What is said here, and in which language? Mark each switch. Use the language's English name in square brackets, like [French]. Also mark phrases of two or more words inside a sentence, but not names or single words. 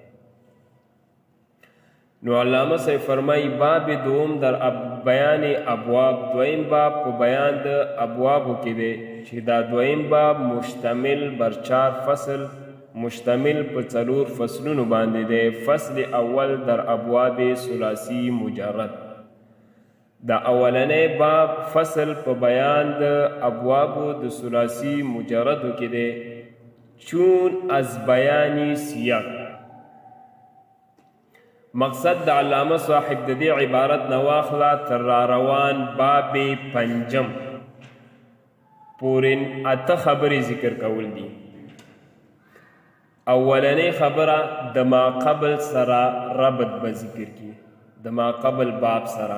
[Pashto] نو علامه صاحب فرمایي [Persian] باب دوم در بیان ابواب، [Pashto] دویم باب په بیان د ابوابو کې دی چې دا دویم باب [Persian] مشتمل بر 4 فصل، [Pashto] مشتمل په 4 فصلونو باندې دی. [Persian] فصل اول در ابواب ثلاثي مجرد. [Pashto] دا اولنی باب فصل په بیان د ابوابو د ثلاثي مجردو کې دی. [Persian] چون از بیانی سیاق، [Pashto] مقصد د علامه صاحب د دې عبارت نه واخله تر راروان باب 5 پورې 8 خبرې ذکر کول دي. اولنی خبره د ما قبل سره ربط به ذکر کی، د ما قبل باب سره.